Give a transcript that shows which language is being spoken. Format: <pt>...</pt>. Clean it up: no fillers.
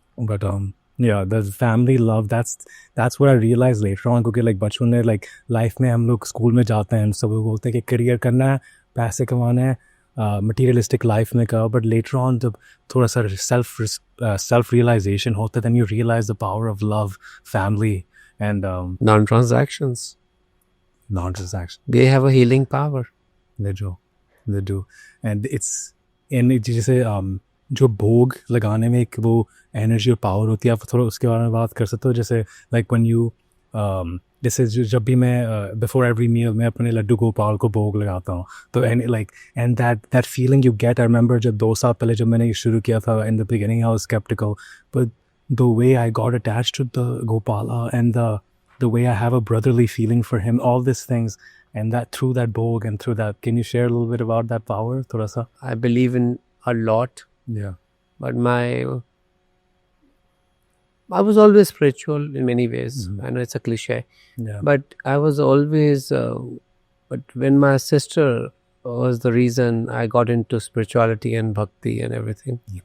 <en>But yeah, the family love that's what I realized later on</en> <hi>क्योंकि like बचपन में like life में हम लोग स्कूल में जाते हैं सब लोग बोलते हैं कि करियर करना है पैसे कमाना है materialistic life में करो</hi> <en>but later on</en> <hi>जब थोड़ा सा self realization होता है</hi> <en>then you realize the power of love family and Non-transactions. non-transaction They have a healing power. they do and it's in</en> <hi>जैसे जो भोग लगाने में एक वो एनर्जी और पावर होती है आप थोड़ा उसके बारे में बात कर सकते हो जैसे</hi> <en>like when you</en> <hi>जैसे जब भी मैं</hi> <en>before every meal</en> <hi>मैं अपने लड्डू गोपाल को भोग लगाता हूँ तो</hi> <en>and that feeling you get I remember</en> <hi>जब 2 साल पहले जब मैंने ये शुरू किया था</hi> <en>in the beginning I was skeptical but the way I got attached to the Gopala and the way I have a brotherly feeling for him all these things and that through that bhog and through that can you share a little bit about that power</en> <hi>thoda sa</hi> <en>I believe in a lot, yeah but I was always spiritual in many ways. I know it's a cliche, yeah but I was always. But when my sister was the reason I got into spirituality and bhakti and everything.</en>